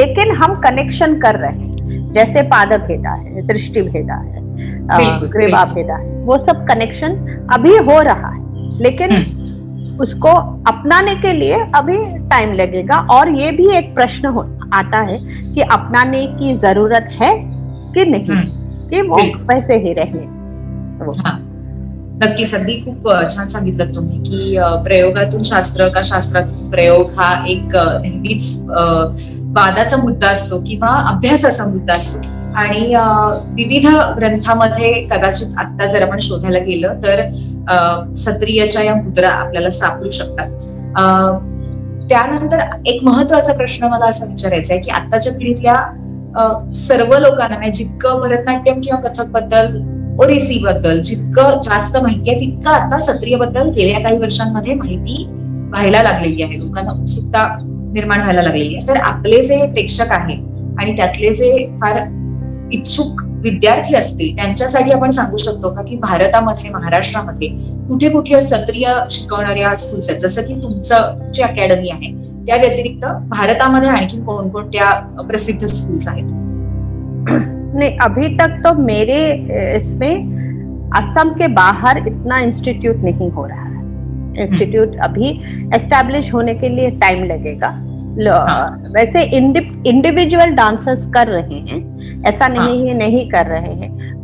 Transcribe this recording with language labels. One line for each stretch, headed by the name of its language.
Hindi: लेकिन हम कनेक्शन कर रहे हैं, जैसे पाद भेदा है, दृष्टि भेदा है, ग्रीवा भेदा है, वो सब कनेक्शन अभी हो रहा है। लेकिन उसको अपनाने के लिए अभी टाइम लगेगा। और ये भी एक प्रश्न आता है कि अपनाने की जरूरत है कि नहीं, कि वो वैसे ही रहने।
Marathi: नक्कीच, अगदी खूप छान सांगितलं तुम्ही की प्रयोगातून शास्त्र का शास्त्रातून प्रयोग हा एक नेहमीच वादाचा मुद्दा असतो किंवा अभ्यासाचा मुद्दा असतो। आणि विविध ग्रंथामध्ये कदाचित आता जर आपण शोधायला गेलं तर सत्रियाच्या या मुद्रा आपल्याला सापडू शकतात। त्यानंतर एक महत्वाचा प्रश्न मला असा विचारायचा आहे की आताच्या पिढीतल्या सर्व लोकांना जितकं भरतनाट्यम किंवा कथक बद्दल, ओडिसी बद्दल जितकं जास्त माहिती आहे, तितकं आता सत्रिय बद्दल गेल्या काही वर्षांमध्ये माहिती व्हायला लागलेली आहे, लोकांना उत्सुकता निर्माण व्हायला लागलेली आहे। तर आपले जे प्रेक्षक आहेत आणि त्यातले जे फार इच्छुक विद्यार्थी असतील त्यांच्यासाठी आपण सांगू शकतो का की भारतामध्ये, महाराष्ट्रामध्ये कुठे कुठे सत्रिय शिकवणाऱ्या स्कूल्स आहेत, जसं की तुमचं जी अकॅडमी आहे त्या व्यतिरिक्त भारतामध्ये आणखी कोणकोणत्या प्रसिद्ध स्कूल्स आहेत?
Hindi: नहीं, अभी तक तो मेरे इसमें असम के बाहर इतना इंस्टीट्यूट नहीं हो रहा है। इंस्टीट्यूट अभी एस्टैब्लिश होने के लिए टाइम लगेगा। वैसे इंडिविजुअल डांसर्स कर रहे हैं, ऐसा नहीं है नहीं कर रहे हैं।